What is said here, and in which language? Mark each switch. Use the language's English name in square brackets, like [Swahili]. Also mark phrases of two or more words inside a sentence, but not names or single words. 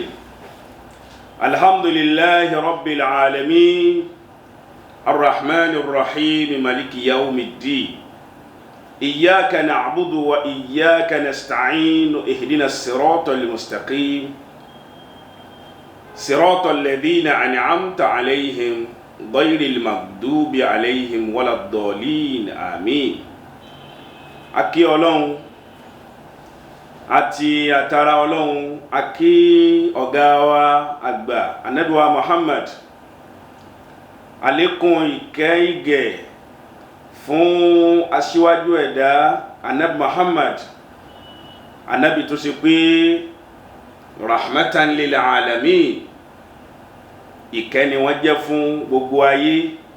[Arabic] الحمد لله رب العالمين الرحمن الرحيم مالك يوم الدين إياك نعبد وإياك نستعين اهدنا الصراط المستقيم صراط الذين أنعمت عليهم غير المغضوب عليهم ولا الضالين آمين. [Yoruba] Akí Ọlọ́hun àti àtàrà Ọlọ́hun akí ọ̀gá wa àgbà Ànábì wa Muhammad àlékún ìkẹ́ ìgẹ̀ fún aṣíwájú ẹ̀dá Ànábì Muhammad Ànábì tó ṣe pé [Arabic] رحمة للعالمين [Yoruba] ìkẹ́ ni wọ́n jẹ́ fún gbogbo ayé.